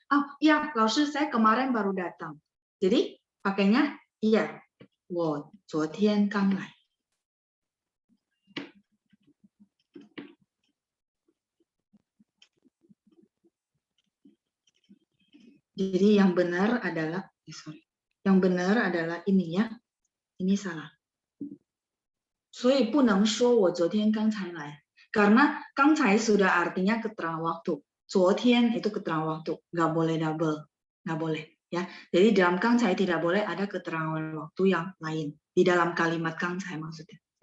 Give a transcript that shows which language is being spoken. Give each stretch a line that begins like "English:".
Indonesian: Oh iya, laoshi saya kemarin baru datang. Jadi pakainya iya,
Chinese: 我昨天刚来.
Indonesian: Jadi yang benar adalah, yang benar adalah ini ya, ini salah.
Chinese: 所以不能说我昨天刚才来.
Indonesian: Karena 刚才 sudah artinya keterangan waktu. 昨天 itu keterangan waktu, nggak boleh double, nggak boleh ya. Jadi dalam 刚才 tidak boleh ada keterangan waktu yang lain di dalam kalimat 刚才 maksudnya.